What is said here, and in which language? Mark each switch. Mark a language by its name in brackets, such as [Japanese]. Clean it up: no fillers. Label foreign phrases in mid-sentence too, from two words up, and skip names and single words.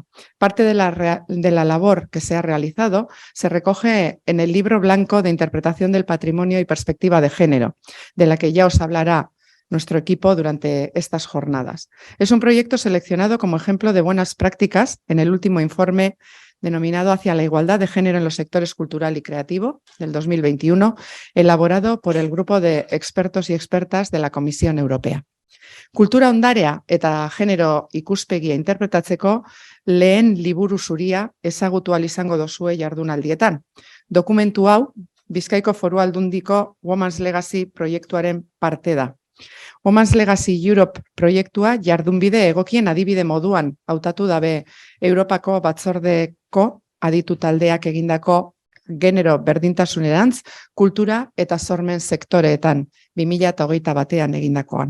[Spanish] Parte de la labor que se ha realizado se recoge en el Libro Blanco de Interpretación del Patrimonio y Perspectiva de Género, de la que ya os hablará nuestro equipo durante estas jornadas. Es un proyecto seleccionado como ejemplo de buenas prácticas en el último informe denominado Hacia la igualdad de género en los sectores cultural y creativo del 2021, elaborado por el grupo de expertos y expertas de la Comisión Europea. [Basque] Kultura ondarea eta genero ikuspegia interpretatzeko lehen liburu zuria ezagutu ahal izango duzue jardunaldietan. Dokumentu hau Bizkaiko Foru Aldundiko Women's Legacy proiektuaren parte da. Women's Legacy Europe proiektua jardunbide egokien adibide moduan hautatu dabe Europako batzordeko aditu taldeak egindako genero berdintasunerantz, kultura eta sormen sektoreetan 2021 egindakoan.